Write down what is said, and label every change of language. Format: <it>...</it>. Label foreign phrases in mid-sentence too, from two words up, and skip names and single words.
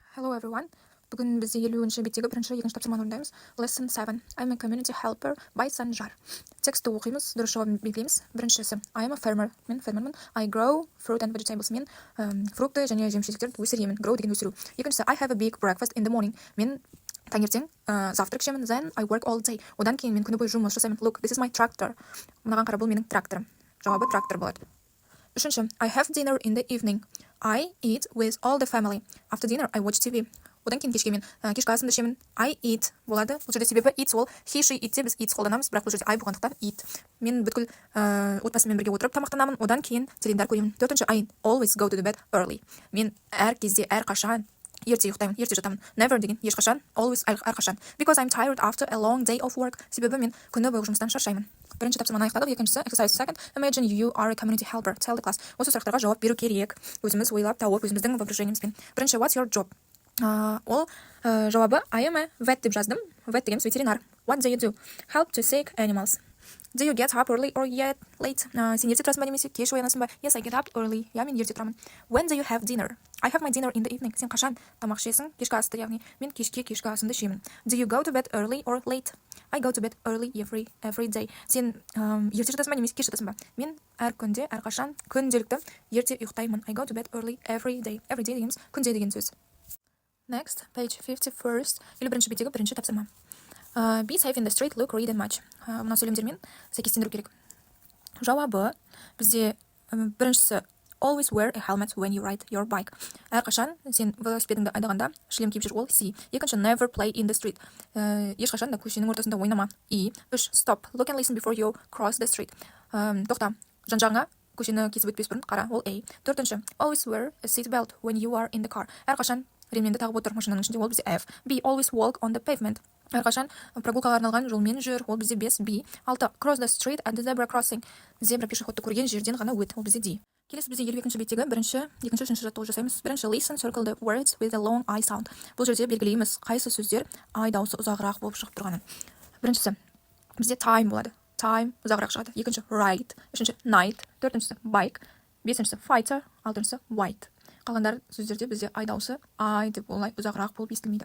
<en>Hello everyone.</en> <kk>Бүгін бізде 50-ші беттегі бірінші екінші тапсырманы орындаймыз.</kk> <en>Lesson 7. I'm a community helper by Sanjar.</en> <kk>Текстті оқимыз, дұрыс жауабын белгілейміз. Біріншісі,</kk> <en>I'm a farmer.</en> <kk>Мен фермермін.</kk> <en>I grow fruit and vegetables.</en> <kk>Мен фрукты және жеміс-жидектерді өсіремін. Grow деген өсіру. Екіншісі,</kk> <en>I have a big breakfast in the morning.</en> <kk>Мен таңертең завтрак ішемін.</kk> <en>Then I work all day.</en> <kk>Одан кейін мен күні бойы жұмыс жасаймын.</kk> <en>Look, this is my tractor.</en> <kk>Мынаған қара, бұл менің тракторым. Жауабы трактор болады. Үшінші,</kk> <en>I have dinner in the evening. I eat with all the family. After dinner, I watch TV.</en> <kk>Одан кейін кешке мен кешкі асымды ішемін.</kk> <en>I eat</en> <kk>болады. Бұл жерде себебі eats ол</kk> <en>he, she,</en> <kk>itте біз eats қолданамыз, бірақ бұл жерде I болғандықтан eat. Мен бүткіл отбасымен бірге отырып тамақтанамын, одан кейін теледидар көремін. Төртінші,</kk> <en>I always go to the bed early.</en> <kk>Мен әр кезде, әрқашан ерте ұйықтаймын, ерте жатамын. Never деген ешқашан, always әрқашан.</kk> <en>Because I'm tired after a long day of work.</en> <kk>Себебі мен күні бойы жұмыстан шаршаймын. Бірінші тапсырманы аяқтадық.</kk> <en>Екіншісі, exercise second. Imagine you are a community helper. Tell the class.</en> <kk>Осы сұрақтарға жауап беру керек. Өзіміз ойлап тауып, өзіміздің воображениемізбен. Бірінші,</kk> <en>what's your job?</en> <kk>Ол жауабы</kk> <en>I am a vet</en> <kk>деп жаздым. Vet дегеніміз ветеринар.</kk> <en>What do you do? Help to sick animals. Do you get up early or yet late?</en> <kk>Сен ерте тұрасың ба немесе кеш оянасың ба?</kk> <en>Yes, I get up early.</en> <kk>Я, мен ерте тұрамын.</kk> <en>When do you have dinner? I have my dinner in the evening.</en> <kk>Сен қашан тамақ ішесің? Кешкі асты, яғни мен кешкі асымды ішемін.</kk> <en>Do you go to bed early or late? I go to bed early every day.</en> <kk>Сен ерте жатасың ба немесе кеш жатасың ба? Мен әр күнде, әрқашан күнделікті ерте ұйықтаймын.</kk> <en>I go to bed early every day. Every day</en> <kk>дегеніміз күнде деген сөз.</kk> <en>Next, page 51st.</en> <kk>51-ші беттегі бірінші тапсырма.</kk> <en>Be safe in the street, look, read and match.</en> <kk>Мына сөйлемдермен сәйкестендіру керек. Жауабы бізде біріншісі</kk> <en>always wear a helmet when you ride your bike.</en> <kk>Әрқашан сен велосипедіңді айдағанда шлем киіп жүр, ол C. Екінші,</kk> <en>never play in the street.</en> <kk>Ешқашан да көшенің ортасында ойнама.</kk> <en>E.</en> <kk>Үш,</kk> <en>stop, look and listen before you cross the street.</en> <kk>Тоқта, жан-жағыңа көшені кесіп өтпес бұрын қара, ол A. Төртінші,</kk> <en>always wear a seat belt when you are in the car.</en> <kk>Әрқашан ремненді тағып отыр машинаның ішінде, ол бізде F.</kk> <en>B. Always walk on the pavement.</en> <kk>Әрқашан прогулкаға арналған жолмен жүр, ол бізде 5.</kk> <en>B. 6. Cross the street at the zebra crossing.</en> <kk>Зебра пешеходты көрген жерден ғана өт, ол бізде D. Келесі бізде 52-ші беттегі бірінші, екінші, үшінші жаттығу жасаймыз. Бірінші,</kk> <en>listen, circle the words with a long I sound.</en> <kk>Бұл жерде белгілейміз қайсы сөздер I дауысы ұзағырақ болып шығып тұрғанын. Біріншісі, бізде time болады. Time ұзағырақ шығады. Екінші, right. Үшінші, night. Төртіншісі, bike. Бесіншісі, fighter. Алтыншысы, white. Қалғандар сөздерде бізде I дауысы I деп олай ұзағырақ болып естілмейді.</kk>